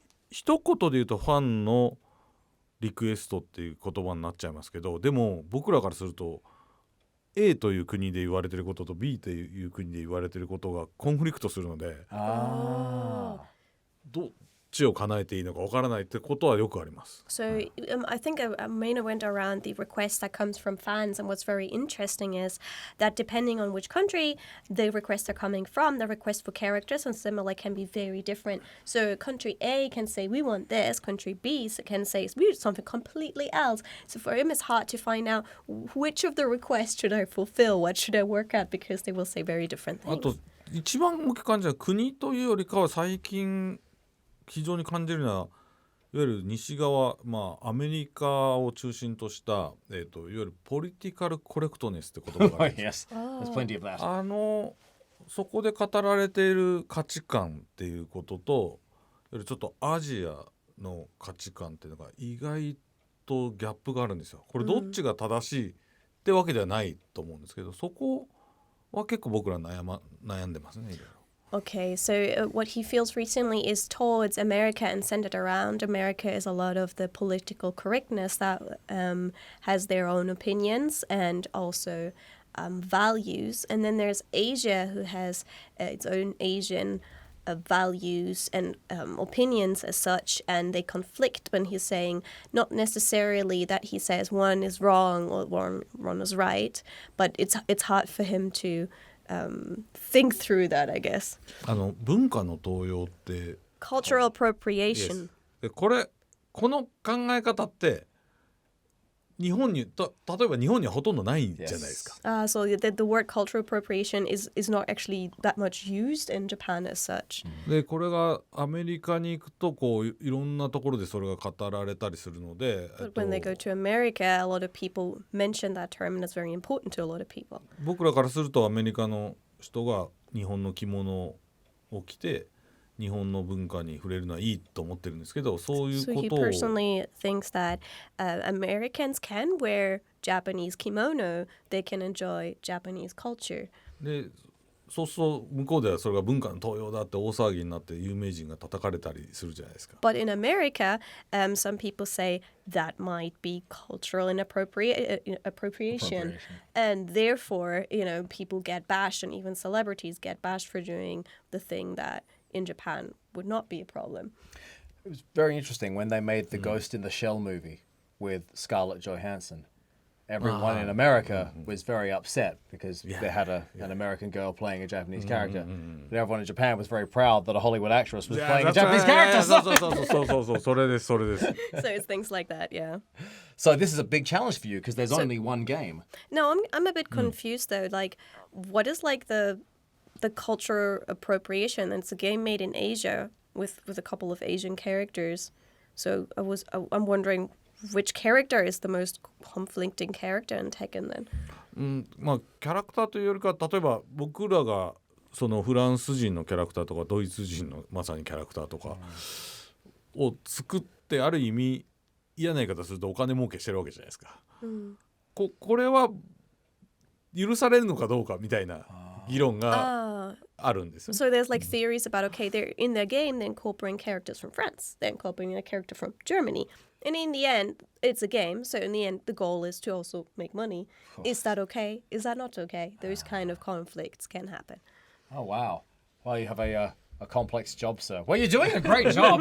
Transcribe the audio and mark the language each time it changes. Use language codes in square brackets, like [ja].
[ja] 一言で言うとファンのリクエストっていう言葉になっちゃいますけど、でも僕らからすると A という国で言われてることと B という国で言われてることがコンフリクトするので、どっちを叶えていいのかわからないってことはよくあります。 [en] So I think Maina went around the request that comes from fans, and what's very interesting is that depending on which country the requests are coming from, the request for characters and similar can be very different. So country A can say we want this, country B can say we want something completely else. So for him it's hard to find out which of the requests should I fulfill, what should I work at, because they will say very different [ja] あ [en] things. [ja] と一番大きく感じるのは国というよりかは最近非常に感じるのはいわゆる西側、アメリカを中心とした、いわゆるポリティカルコレクトネスって言葉があるんです。 [en] Yes, there's plenty of that. [ja] そこで語られている価値観っていうこととちょっとアジアの価値観っていうのが意外とギャップがあるんですよ。これどっちが正しいってわけではないと思うんですけど、そこは結構僕ら悩んでますね。いろいろ。 [en] Okay, so what he feels recently is towards America and centered around America is a lot of the political correctness that has their own opinions and also values. And then there's Asia who has its own Asian values and opinions as such, and they conflict when he's saying not necessarily that he says one is wrong or one is right, but it's hard for him to think through that, I guess. [ja] 文化の盗用って [en] Cultural appropriation. [ja] でこの考え方って日本に例えば日本にはほとんどないんじゃないですか。 [en] So the word cultural appropriation is not actually that much used in Japan as such. [ja] でこれがアメリカに行くとこういろんなところでそれが語られたりするので、 [en] But when they go to America, a lot of people mention that term, and it's very important to a lot of people. [ja] 僕らからするとアメリカの人が日本の着物を着て日本の文化に触れるのはいいと思ってるんですけど、そういう [en] So [ja] こ [en] he [ja] とを [en] personally thinks that Americans can wear Japanese kimono, they can enjoy Japanese culture. [ja] でそうすると向こうではそれが文化の盗用だって大騒ぎになって有名人が叩かれたりするじゃないですか。 [en] But in America, some people say that might be cultural appropriation. And therefore, people get bashed, and even celebrities get bashed for doing the thing that in Japan would not be a problem. It was very interesting when they made the Ghost in the Shell movie with Scarlett Johansson. Everyone in America was very upset because they had an American girl playing a Japanese character. But everyone in Japan was very proud that a Hollywood actress was playing a Japanese character. [ja] そうそれです。 [en] So it's things like that, yeah. So this is a big challenge for you because there's only one game. No, I'm a bit confused though. Like, what is like the culture appropriation? It's a game made in Asia with a couple of Asian characters. So I'm wondering which character is the most conflicting character in Tekken then? [ja] まあキャラクターというよりか、例えば僕らがそのフランス人のキャラクターとかドイツ人のまさにキャラクターとかを作ってある意味嫌な言い方するとお金儲けしてるわけじゃないですか。これは許されるのかどうかみたいな議論があるんですよ。 [en] So there's like theories about, okay, they're in their game, they're incorporating characters from France, they're incorporating a character from Germany. And in the end, it's a game. So in the end, the goal is to also make money. Is that okay? Is that not okay? Those kind of conflicts can happen. Oh, wow. Well, you have a complex job, sir. Well, you're doing a great job.